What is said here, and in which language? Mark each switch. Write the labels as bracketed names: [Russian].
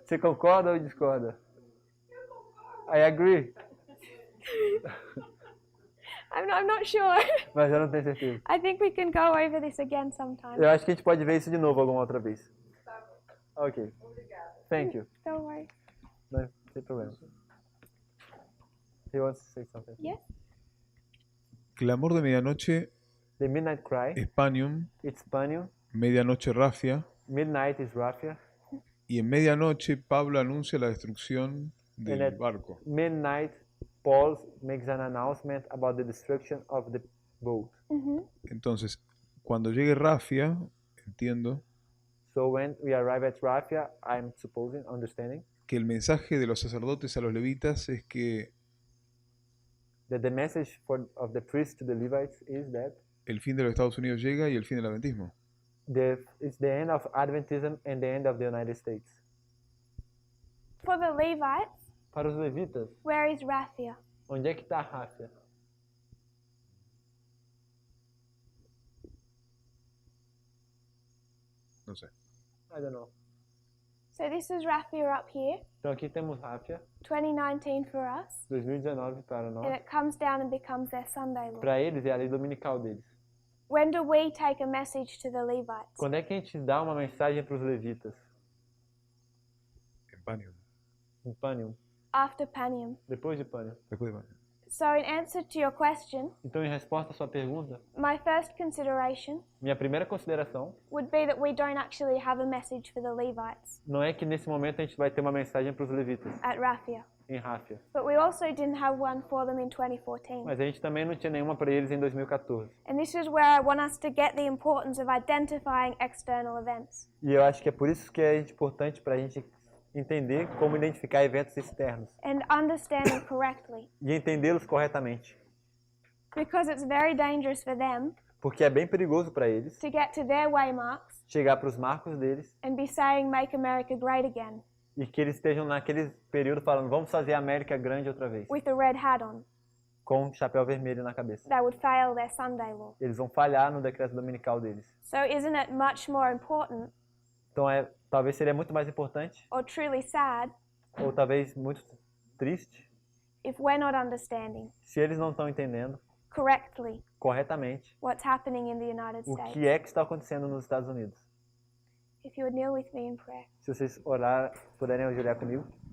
[Portuguese] Você concorda ou discorda? [English] I agree, I'm not sure. [Portuguese] mas eu não tenho certeza. [English] I think we can go over this again sometime. [Portuguese] Eu acho que a gente pode ver isso de novo alguma outra vez. [English] Ok. Thank you. Don't worry. [Portuguese] Não tem problema. [English] He wants to say something. Yes? [Spanish] Clamor de medianoche [English] The Midnight Cry, [Spanish] es Panium, [English] it's Panium. [Spanish] medianoche Rafia, [English] Midnight is Raphia. [Spanish] y en medianoche Pablo anuncia la destrucción del [English] And at [Spanish] barco. [English] midnight, Paul makes an announcement about the destruction of the boat. Mm-hmm. [Spanish] Entonces, cuando llegue Rafia, entiendo [English] So when we arrive at Raphia, I'm supposing, understanding, [Spanish] que el mensaje de los sacerdotes a los levitas es que [English] that the message of the priests to the Levites is that [Spanish] el fin de los Estados Unidos llega y el fin del adventismo. [English] it's the end of Adventism and the end of the United States. For the Levites, [Portuguese] Para os levitas, [English] where is Raphia? [Portuguese] onde é que está Raphia? [Spanish] No sé. [English] I don't know. So this is Raphia up here, [Portuguese] Então aqui temos Raphia, [English] 2019 for us, [Portuguese] 2019 para [English] and [Portuguese] nós. [English] it comes down and becomes their Sunday law. [Portuguese] Para eles é a lei dominical deles. [English] When do we take a message to the Levites? [Portuguese] Quando é que a gente dá uma mensagem para os levitas? [Spanish] En Panium. [Portuguese] Em Panium, [English] After Panium. [Portuguese] depois de Panium. [Spanish] Después de Panium. [English] So in answer to your question, [Portuguese] Então, em resposta à sua pergunta, [English] my first consideration [Portuguese] minha primeira consideração [English] would be that we don't actually have a message for the Levites [Portuguese] não é que nesse momento a gente vai ter uma mensagem para os levitas [English] at Raphia, [Portuguese] em Ráfia, [English] but we also didn't have one for them in 2014. [Portuguese] mas a gente também não tinha nenhuma para eles em 2014. [English] And this is where I want us to get the importance of identifying external events. [Portuguese] E eu acho que é por isso que é importante para a gente entender como identificar eventos externos [English] And understanding correctly, [Portuguese] e entendê-los corretamente, [English] because it's very dangerous for them [Portuguese] porque é bem perigoso para eles [English] to get to their waymarks [Portuguese] chegar para os marcos deles [English] and be saying, "Make America great again," [Portuguese] e que eles estejam naquele período falando, vamos fazer a América grande outra vez, [English] with a red hat on. [Portuguese] com um chapéu vermelho na cabeça. [English] They would fail their Sunday law. [Portuguese] Eles vão falhar no decreto dominical deles. [English] So isn't it much more important [Portuguese] Então, talvez seria muito mais importante, [English] or truly sad [Portuguese] ou talvez muito triste, [English] if we're not understanding [Portuguese] se eles não estão entendendo [English] correctly [Portuguese] corretamente [English] what's happening in the United [Portuguese] o [English] States? [Portuguese] que é que está acontecendo nos Estados Unidos. [English] If you would kneel with me in prayer. [Portuguese] Se vocês puderem ajoelhar comigo.